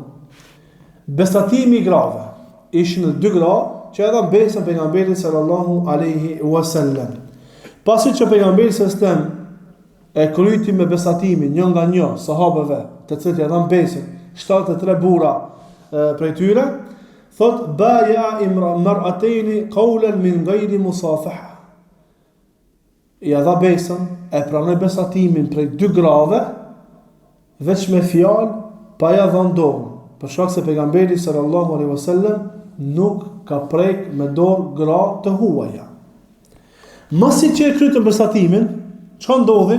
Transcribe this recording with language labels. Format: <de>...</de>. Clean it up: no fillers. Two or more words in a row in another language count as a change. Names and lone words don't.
<sq>Besatimi i grave ishin në 2 gra që ja dhan besën pejgamberit</sq> <ar>صلى الله عليه وسلم.</ar> <sq>Pasi që pejgamberi</sq> <ar>صلى الله عليه وسلم</ar> <sq>e kryti me besatimin një nga një sahabeve, të cilët ja dhan besën, 73 burra prej tyre, thot</sq> <ar>بايع امرأتين قولا من غير مصافحة.</ar> <sq>Ja dha besën, e pranoi besatimin prej 2 grave, veç me fjalë, pa ja dhënë dorë, për shkak se pejgamberi</sq> <ar>صلى الله عليه وسلم</ar> <sq>nuk ka prek me dorë gra të huaja. Masi që e krytën besatimin, çka ndodhi?</sq>